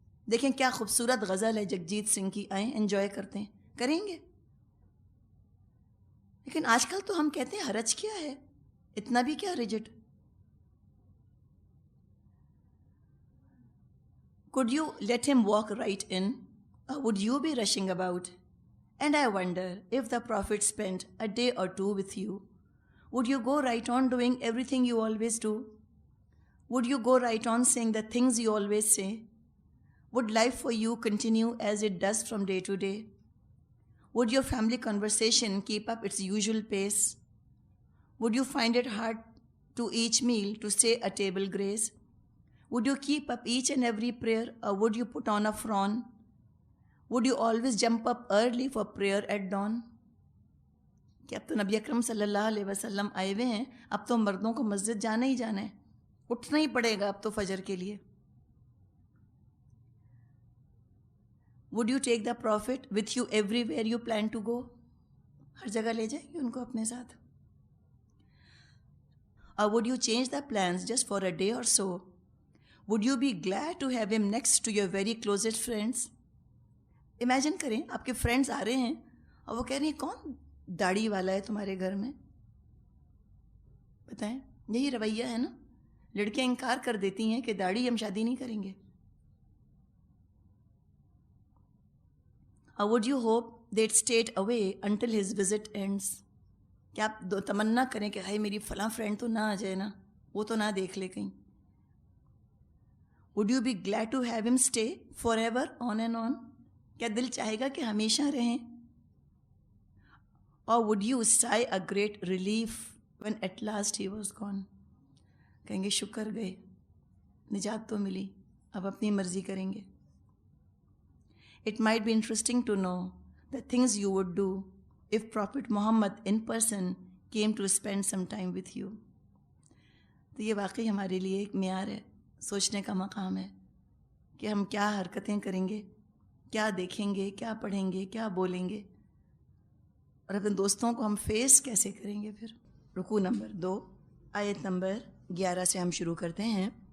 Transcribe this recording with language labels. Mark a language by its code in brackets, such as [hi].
[ur] دیکھیں کیا خوبصورت غزل ہے جگجیت سنگھ کی، آئیں انجوائے کرتے ہیں، کریں گے؟ لیکن آج کل تو ہم کہتے ہیں حرج کیا ہے، اتنا بھی کیا rigid. [en] Could you let him walk right in, or would you be rushing about? And I wonder if the Prophet spent a day or two with you, would you go right on doing everything you always do? Would you go right on saying the things you always say? Would life for you continue as it does from day to day? Would your family conversation keep up its usual pace? Would you find it hard to each meal to say a table grace? Would you keep up each and every prayer, or would you put on a frown? Would you always jump up early for prayer at dawn? [ur] کہ اب تو نبی اکرم صلی اللہ علیہ وسلم آئے ہوئے ہیں، اب تو مردوں کو مسجد جانا ہی جانا ہے، اٹھنا ہی پڑے گا اب تو فجر کے لیے. [en] Would you take the Prophet with you everywhere you plan to go? [ur] ہر جگہ لے جائیں گے ان کو اپنے ساتھ. [en] Or would you change the plans just for a day or so? Would you be glad to have him next to your very closest friends? [ur] Imagine کریں آپ کے فرینڈز آ رہے ہیں اور وہ کہہ رہی ہیں کون داڑھی والا ہے تمہارے گھر میں. بتائیں یہی رویہ ہے نا، لڑکیاں انکار کر دیتی ہیں کہ داڑھی ہم شادی نہیں کریں گے. [en] Or would you hope they'd stayed away until his visit ends? [ur] کہ آپ تمنا کریں کہ ہائے میری فلاں فرینڈ تو نہ آ جائے نا، وہ تو نہ دیکھ لے کہیں. [en] Would you be glad to have him stay forever on and on? [ur] کیا دل چاہے گا کہ ہمیشہ رہیں؟ [en] Or would you sigh a great relief when at last he was gone? [ur] کہیں گے شکر گئے، نجات تو ملی، اب اپنی مرضی کریں گے. [en] It might be interesting to know the things you would do if Prophet Muhammad in person came to spend some time with you. [ur] تو یہ واقعی ہمارے لیے ایک معیار ہے، سوچنے کا مقام ہے کہ ہم کیا حرکتیں کریں گے، کیا دیکھیں گے، کیا پڑھیں گے، کیا بولیں گے، اور اپنے دوستوں کو ہم فیس کیسے کریں گے. پھر رکوع نمبر 2 آیت نمبر 11 سے ہم شروع کرتے ہیں.